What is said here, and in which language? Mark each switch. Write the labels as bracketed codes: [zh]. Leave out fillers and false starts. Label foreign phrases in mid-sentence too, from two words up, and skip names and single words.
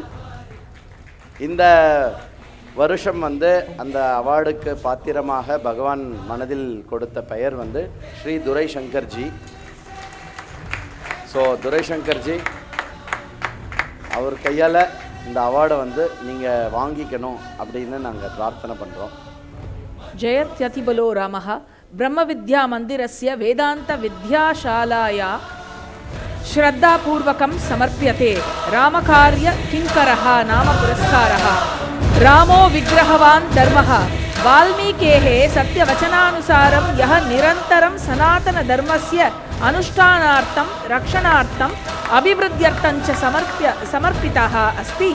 [ta] இந்த வருஷம் அந்த அவார்டுக்கு பாத்திரமாக பகவான் மனதில் கொடுத்த பெயர் ஸ்ரீ துரை சங்கர்ஜி. ஸோ துரை சங்கர்ஜி அவர் கையால் இந்த அவார்டை நீங்கள் வாங்கிக்கணும் அப்படின்னு நாங்கள் பிரார்த்தனை பண்ணுறோம். [sa] जयत्यतिबलो रामः ब्रह्मविद्यामन्दिरस्य वेदान्तविद्याशालाया श्रद्धापूर्वकं समर्प्यते। रामकार्यकिङ्करः नाम पुरस्कारः। रामो विग्रहवान् धर्मः। वाल्मीकेः सत्यवचनानुसारं यः निरन्तरं सनातनधर्मस्य अनुष्ठानार्थं रक्षणार्थम् अभिवृद्ध्यर्थं च समर्पितः अस्ति।